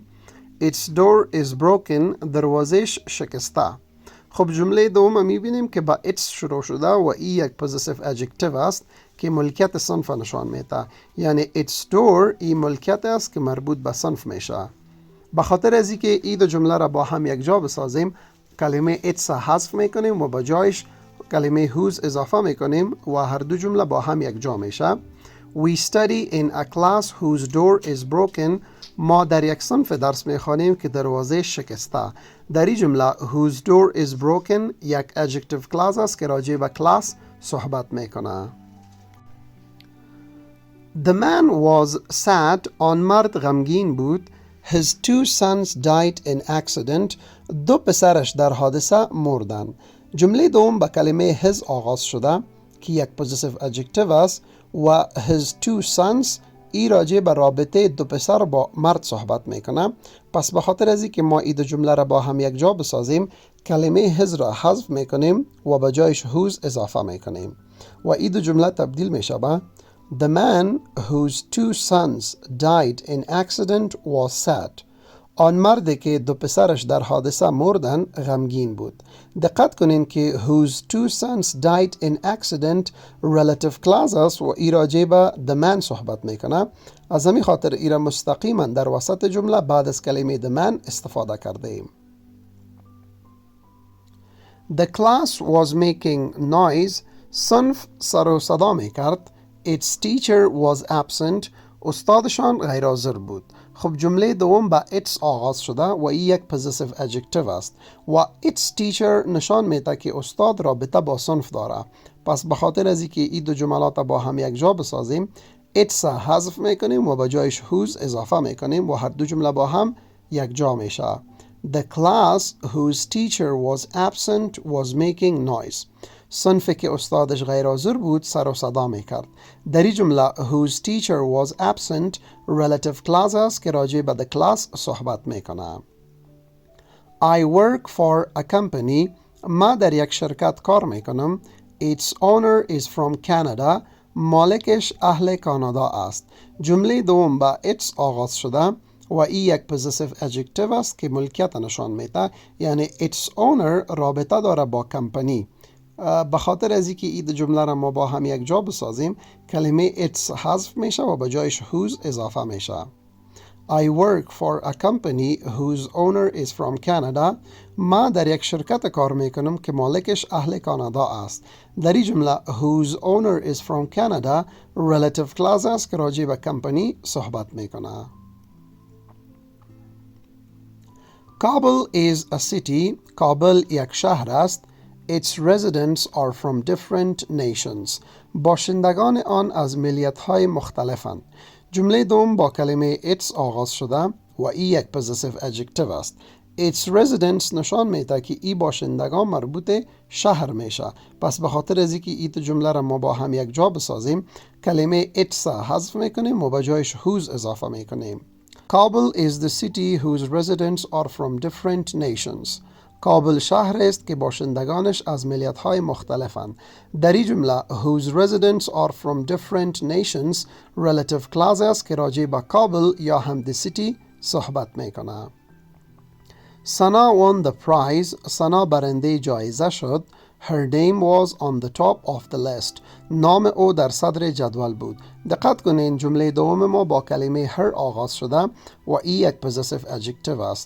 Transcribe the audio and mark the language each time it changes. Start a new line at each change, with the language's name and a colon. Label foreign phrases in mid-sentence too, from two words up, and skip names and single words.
English: Its door is broken.
Persian: دروازش شکسته. خب جمله دوم میبینیم که با its شروع شده و این یک
English: possessive adjective
Persian: است که ملکیت صنف نشان میده، یعنی
English: its door
Persian: این ملکیت است که مربوط به صنف میشه. به خاطر از اینکه این دو جمله را با هم یک جا بسازیم کلمه its حذف میکنیم و با جایش کلمه whose اضافه میکنیم و هر دو جمله با هم یک جا میشه.
English: We study in a class whose door is broken.
Persian: ما در یک صنف درس میخوانیم که دروازه شکسته. در این جمله
English: whose door is broken
Persian: یک
English: adjective clause
Persian: است که راجع به class صحبت میکنه.
English: The man was sad.
Persian: آن مرد غمگین بود.
English: His two sons died in accident.
Persian: دو پسرش در حادثه مردند. جمله دوم با کلمه his آغاز شده که یک
English: possessive adjective
Persian: است و
English: his two sons
Persian: ای راجع به رابطه دو پسر با مرد صحبت میکنه. پس به خاطر از اینکه ما این دو جمله را با هم یک جا بسازیم کلمه his را حذف میکنیم و به جایش whose اضافه میکنیم و این دو جمله تبدیل میشه به
English: The man whose two sons died in accident was sad.
Persian: آن مردی که دو پسرش در حادثه مردن غمگین بود. دقت کنین که
English: whose two sons died in accident relative clause
Persian: است و ای راجع به
English: the man
Persian: صحبت میکنه. از همین خاطر ای را مستقیما در وسط جمله بعد از کلمه
English: the man
Persian: استفاده کرده ایم.
English: The class was making noise.
Persian: صنف سر و صدا میکرد.
English: Its teacher was absent.
Persian: استادشان غیر حاضر بود. خب جمله دوم با its آغاز شده و این یک
English: possessive adjective
Persian: است و
English: its teacher
Persian: نشان میده که استاد رابطه با صنف داره. پس به خاطر از اینکه این دو جملات با هم یک جا بسازیم its حذف میکنیم و به جایش whose اضافه میکنیم و هر دو جمله با هم یک جا میشه.
English: The class whose teacher was absent was making noise.
Persian: صنفی که استادش غیر حاضر بود سر و صدا میکرد. در این جمله
English: whose teacher was absent relative clause
Persian: است که راجع به
English: the class
Persian: صحبت میکنه.
English: I work for a company.
Persian: ما در یک شرکت کار میکنم.
English: Its owner is from Canada.
Persian: مالکش اهل کانادا است. جمله دوم با its آغاز شده و این یک
English: possessive adjective
Persian: است که ملکیت نشان میده، یعنی
English: its owner
Persian: رابطه داره با کمپانی. به خاطر از اینکه این جمله را ما با هم یک جا بسازیم کلمه its حذف میشه و به جایش whose اضافه میشه.
English: I work for a company whose owner is from Canada.
Persian: ما در یک شرکت کار میکنم که مالکش اهل کانادا است. در این جمله
English: whose owner is from Canada relative clause
Persian: است که راجع به کمپانی صحبت میکنه.
English: Kabul is a city.
Persian: کابل یک شهر است.
English: Its residents are from different nations.
Persian: باشندگان آن از ملیت‌های مختلفند. جمله دوم با کلمه its آغاز شده و این یک
English: possessive adjective
Persian: است.
English: Its residents
Persian: نشان میده که این باشندگان مربوط شهر میشه. پس به خاطر از اینکه این جمله را ما با هم یک جا بسازیم کلمه its حذف میکنیم و به جایش whose اضافه میکنیم.
English: Kabul is the city whose residents are from different nations.
Persian: کابل شهر است که باشندگانش از ملیت‌های مختلفند. در این جمله
English: whose residents are from different nations relative clause
Persian: است که راجع به کابل یا هم
English: the city
Persian: صحبت میکنه.
English: سنا won the prize.
Persian: سنا برنده جایزه شد.
English: Her name was on the top of the list.
Persian: نام او در صدر جدول بود. دقت کنین جمله دوم ما با کلمه her آغاز شده و ای یک
English: possessive adjective
Persian: است.